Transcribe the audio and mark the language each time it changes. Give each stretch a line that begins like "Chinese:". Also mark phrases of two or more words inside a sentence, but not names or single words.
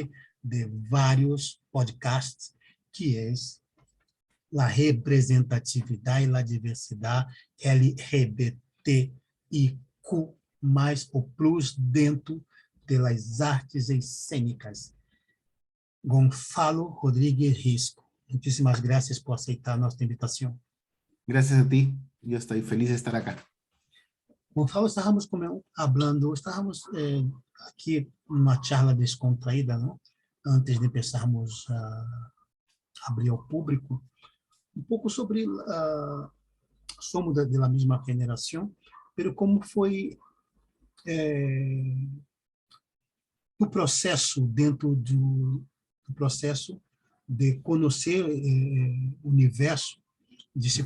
Portuguese: a série de vários podcasts, que é a representatividade e a diversidade LGBTIQ+, ou plus, dentro das artes cênicas. Gonçalo Rodrigues Risco.
Spanish: Muchísimas gracias
Portuguese: por aceitar nossa invitação.
Spanish: Gracias a ti, yo estoy feliz de estar acá.
Portuguese: Gonçalo, estávamos aqui numa charla descontraída, não? Antes de começarmos a abrir ao público, um pouco sobre somos da mesma geração, pero como foi o processo dentro do processo de conhecer o universo, de se